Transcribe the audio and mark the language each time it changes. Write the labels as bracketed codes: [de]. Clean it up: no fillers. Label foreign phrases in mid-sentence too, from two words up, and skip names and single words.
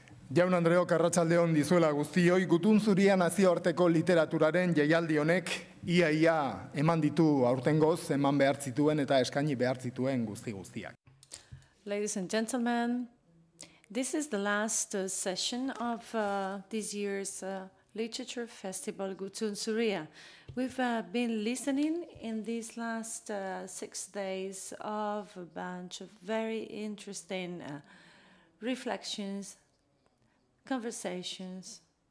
[eu] Jaun Andreok, arratsaldeon dizuela guztioi, Gutun Zuria nazioarteko literaturaren jaialdi honek ia eman ditu aurtengoz, eman behar zituen eta eskaini behar zituen guztiak. [en] Ladies and gentlemen, this is the last session of this year's Literature Festival Gutun Zuria. We've been listening in these last 6 days of a bunch of very interesting reflections, conversations.